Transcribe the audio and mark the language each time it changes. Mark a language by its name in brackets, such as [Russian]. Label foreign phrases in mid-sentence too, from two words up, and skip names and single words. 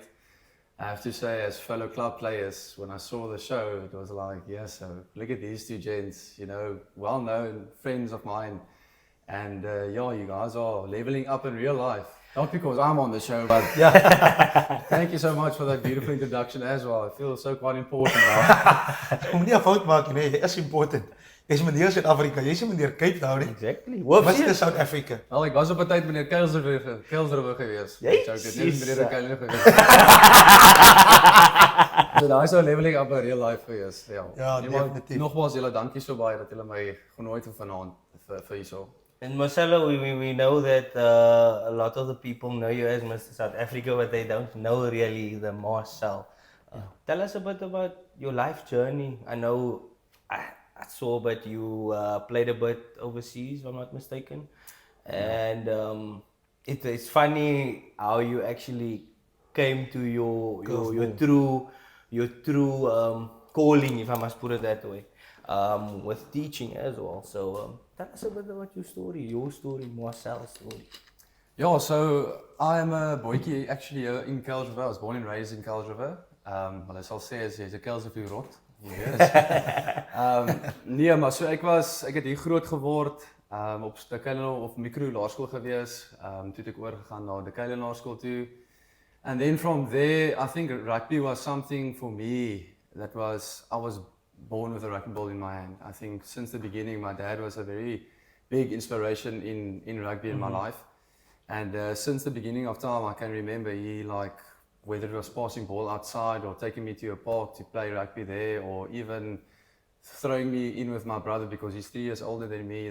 [English] I have to say, as fellow club players, when I saw the show, it was like, yeah, so look at these two gents, you know, well-known friends of mine. And yeah, you guys are leveling up in real life. Not because I'm on the show, but yeah. Thank you so much for that beautiful introduction as well. I feel so quite important now. [Afrikaans] Om nie 'n fout maak nie, jy is important. Jy's meneer Suid-Afrika, jy's meneer Cape Town nie. [English] Exactly. Mr. South Africa. [Afrikaans] Wel, ek was op 'n tyd meneer Kuilsrivier gewees. Jezus. Ek het net meneer Kuilsrivier gewees. So daai is nou [English] leveling up in real life [Afrikaans] gewees. Ja. Ja, Nee, maar definitief. Nogmaals julle dankie so baie dat julle my genooi het vanaand vir hierso. [English] And Marcelo, we know that a lot of the people know you as Mr. South Africa, but they don't know really the Marcel. Tell us a bit about your life journey. I know I saw, but you played a bit overseas, if I'm not mistaken. And it's funny how you actually came to your true calling, if I must put it that way, with teaching as well. So tell us a bit about your story, Marcel's story. Yeah, so I'm a boytjie actually in Kuilsrivier. I was born and raised in Kuilsrivier. [Afrikaans] Wat I sal sê is jy's 'n Kuilsrivier rot. Jy weet. Nee, maar so ek het hier groot geword, op Dekeilenaar of Mikro Laerskool gewees. Toe het ek oorgegaan na Dekeilenaar Laerskool toe. [English] And then from there, I think rugby was something for me I was born with a rugby ball in my hand. I think since the beginning, my dad was a very big inspiration in rugby in my life. And since the beginning of time, I can remember he whether it was passing ball outside or taking me to a park to play rugby there, or even throwing me in with my brother because he's 3 years older than me.